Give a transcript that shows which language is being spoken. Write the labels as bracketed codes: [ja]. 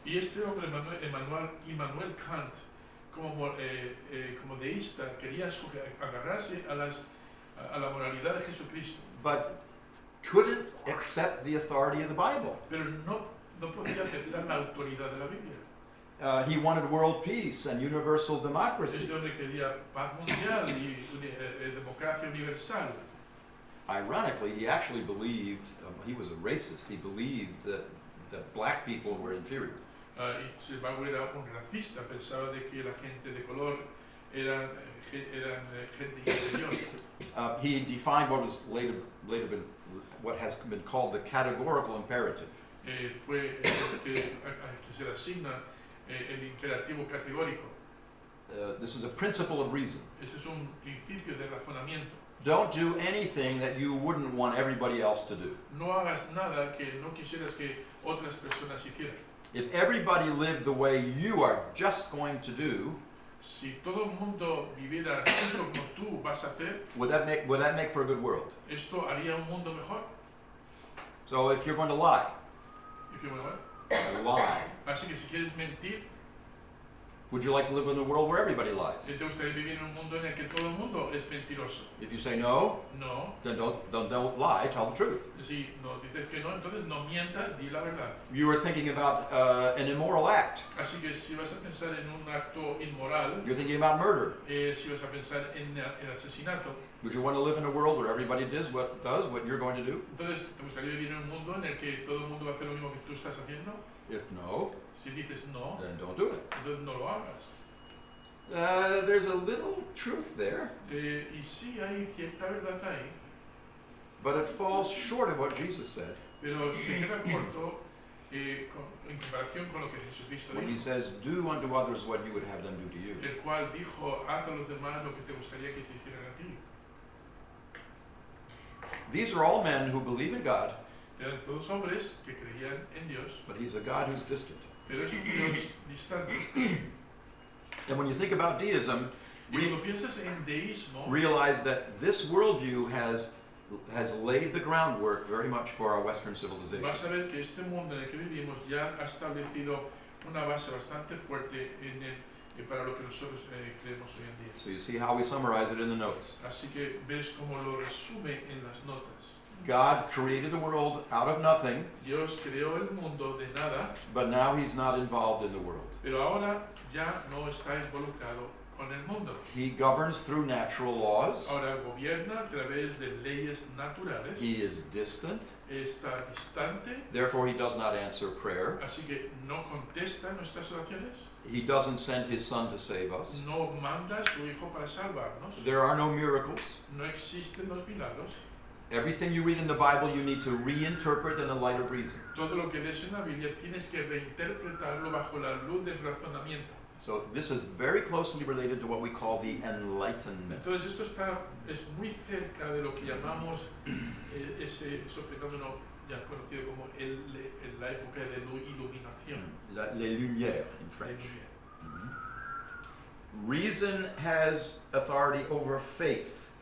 [es] Y este hombre, Immanuel Kant, como deísta, quería agarrarse a la moralidad de Jesucristo, [en] But couldn't accept the authority of the Bible. [es] pero no podía aceptar la autoridad de la Biblia. [en] He wanted world peace and universal democracy. [es] Este hombre quería paz mundial y democracia universal. [en] Ironically, he actually believed, he was a racist, he believed that black people were inferior. [es] Y sin embargo era un racista, pensaba de que la gente de color eran gente inferior. [en] He defined what was later been, what has been called the categorical imperative. [es] Fue que se le asigna el imperativo categórico. [en] This is a principle of reason. [es] Este es un principio de razonamiento. [en] Don't do anything that you wouldn't want everybody else to do. [es] No hagas nada que no quisieras que otras personas hicieran. [en] If everybody lived the way you are just going to do, [es] Si todo el mundo viviera justo como tú vas a hacer, [en] would that make for a good world? [es] esto haría un mundo mejor. [en] So if you're going to lie, If you want. lie. [es] Así que si quieres mentir, [en] Would you like to live in a world where everybody lies? [es] ¿te gustaría vivir en un mundo en el que todo el mundo es mentiroso? [en] If you say no, No. then don't lie, tell the truth. [es] Si no dices que no, entonces no mientas, di la verdad. [en] You are thinking about an immoral act. [es] Así que si vas a pensar en un acto inmoral, [en] You're thinking about murder. [es] si vas a pensar en el asesinato, [en] Would you want to live in a world where everybody does what you're going to do? [es] entonces ¿te gustaría vivir en un mundo en el que todo el mundo va a hacer lo mismo que tú estás haciendo? [en] If no, [es] Si dices no, [en] then don't do it. [es] entonces no lo hagas. [en] There's a little truth there, [es] Y sí hay cierta verdad ahí, [en] but it falls short of what Jesus said [es] pero se queda corto en comparación con lo que Jesucristo [en] when he [es] dijo, [en] says, "Do unto others what you would have them do to you." [es] el cual dijo, haz a los demás lo que te gustaría que te hicieran a ti. [en] These are all men who believe in God, [es] Eran todos hombres que creían en Dios, [en] but he's a God who's distant. [es] pero es un Dios distante. [en] And when you think about deism, [es] Y cuando piensas en deísmo, [en] realize that this worldview has laid the groundwork very much for our Western civilization. [es] vas a ver que este mundo en el que vivimos ya ha establecido una base bastante fuerte para lo que nosotros creemos hoy en día. [en] So you see how we summarize it in the notes. [es] Así que ves cómo lo resume en las notas. [en] God created the world out of nothing, [es] Dios creó el mundo de nada, [en] but now he's not involved in the world. [es] pero ahora ya no está involucrado con el mundo. [en] He governs through natural laws. [es] Ahora gobierna a través de leyes naturales, [en] He is distant, [es] está distante, [en] therefore he does not answer prayer. [es] así que no contesta nuestras oraciones, [en] He doesn't send his son to save us. [es] no manda a su hijo para salvarnos, [en] There are no miracles. [es] no existen los milagros. [en] Everything you read in the Bible you need to reinterpret in the light of reason. [es] Todo lo que lees en la Biblia tienes que reinterpretarlo bajo la luz del razonamiento. [en] So this is very closely related to what we call the Enlightenment. [es] Entonces esto es muy cerca de lo que llamamos ese fenómeno ya conocido como la época de la iluminación. [en] Les Lumières in French. Reason has authority over faith.